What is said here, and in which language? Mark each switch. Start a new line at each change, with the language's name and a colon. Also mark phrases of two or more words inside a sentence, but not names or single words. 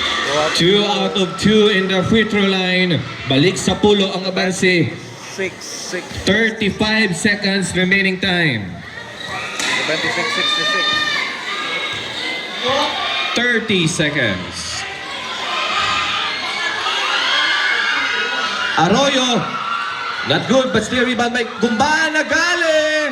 English: 2 out of 2 in the free throw line.
Hiligaynon: Balik sa pulo ang abanse.
English: 6-6. 35 seconds remaining time. 76-66. 30 seconds. Arroyo. Not good, but still rebound by Gumbana Gale.